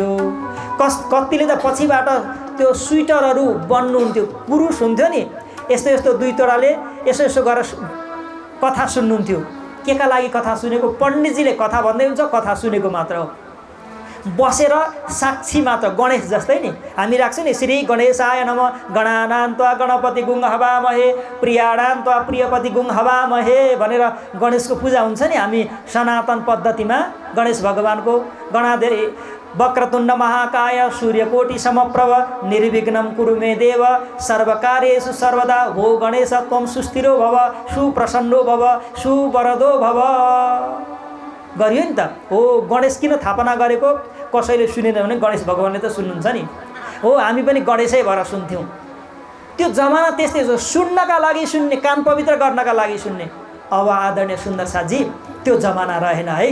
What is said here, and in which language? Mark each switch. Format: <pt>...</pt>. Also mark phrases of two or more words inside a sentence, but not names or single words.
<ne>कतिले त पछिबाट त्यो स्वेटरहरू बन्नुहुन्थ्यो, पुरुष हुन्थ्यो नि, यस्तो 2 तोराले यसो गरेर कथा सुन्नुहुन्थ्यो। के का लागि कथा सुनेको? पण्डितजीले कथा भन्दै हुन्छ, कथा सुनेको मात्र हो। बसेर साक्षी मात्र, गणेश जस्तै नि हामी राख्छौँ नि</ne> <sa>श्री गणेशाय नमः गणानां त्वा गणपति गुं हवामहे प्रियाणां त्वा प्रियपति गुं हवामहे</sa> <ne>भनेर गणेशको पूजा हुन्छ नि। हामी सनातन पद्धतिमा गणेश भगवानको गणाधे</ne> <sa>वक्रतुण्ड महाकाय सूर्यकोटि समप्रभ निर्विघ्नं कुरु मे देव सर्वकार्येषु सर्वदा भो गणेश त्वं सुस्थिरो भव सुप्रसन्नो भव सुवरदो भव</sa> <ne>गरियो नि त। हो गणेश किन थापना गरेको? कसैले सुनेन भने गणेश भगवानले त सुन्नुहुन्छ नि। हो हामी पनि गणेशै भएर सुन्थ्यौँ। त्यो जमाना त्यस्तै हो, सुन्नका लागि सुन्ने, कान पवित्र गर्नका लागि सुन्ने। अब आदरणीय सुन्दर साथजी त्यो जमाना रहेन है।</ne>